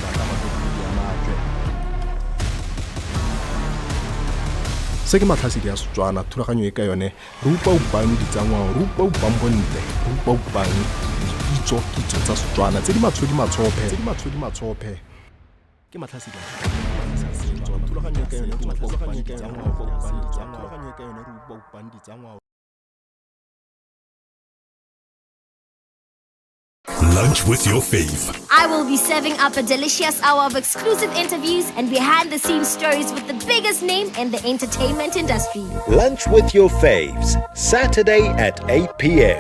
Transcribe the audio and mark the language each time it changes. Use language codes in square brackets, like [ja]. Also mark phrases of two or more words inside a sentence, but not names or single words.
[tn] se ke matlhasedi ya Setswana thulaganyo e ka yone re upa-upang ditsangwao re upa-upang bontle re upa-upang kitso tsa Setswana tse di matshodi-matshophe ke matlhasedi ya thulaganyo e ka yone re upa-upang ditsangwao. [en] Lunch with your fave. I will be serving up a delicious hour of exclusive interviews and behind-the-scenes stories with the biggest name in the entertainment industry. Lunch with your faves, Saturday at 8 p.m.